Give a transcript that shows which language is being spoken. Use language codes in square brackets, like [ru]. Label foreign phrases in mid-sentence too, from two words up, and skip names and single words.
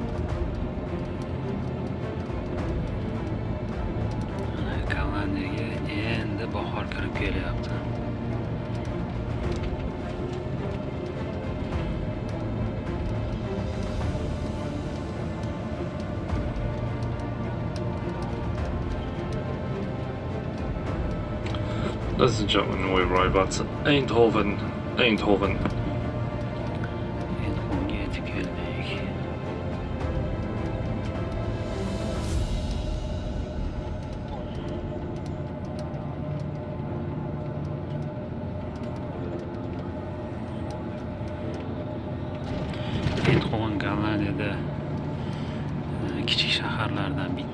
[uz] Mana Gollandiyaga endi bahor kirib kelyapti. [en] Ladies and gentlemen, we arrive at Eindhoven. [uz] Eindhovenga yetib keldik. Eindhoven Gollandiyada kichik shaharlardan bittasi. 'Mana shu bino 1930 yillarda qurilgan.